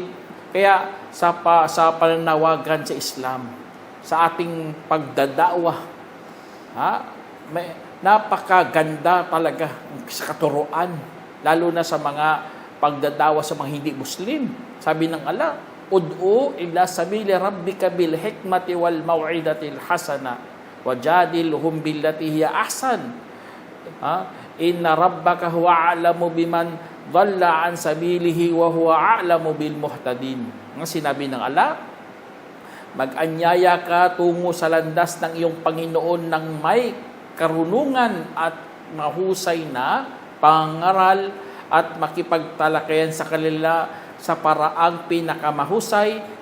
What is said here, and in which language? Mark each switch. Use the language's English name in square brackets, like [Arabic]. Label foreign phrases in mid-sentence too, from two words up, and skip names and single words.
[Filipino] Kaya sa pananawagan sa Islam, sa ating pagdadawa, may napakaganda talaga sa katuruan, lalo na sa mga pagdadawa sa mga hindi Muslim. Sabi ng Allah, [Arabic] ادع إلى سبيل ربك بالحكمة والموعظة الحسنة وجادلهم بالتي هي أحسن. إن ربك هو أعلم بمن ضل عن سبيله وهو أعلم بالمهتدين. [Filipino] Ang sinabi ng Allah, mag-anyaya ka tungo sa landas ng iyong Panginoon ng may karunungan at mahusay na pangaral at makipagtalakayan sa kanila sa paraang pinakamahusay.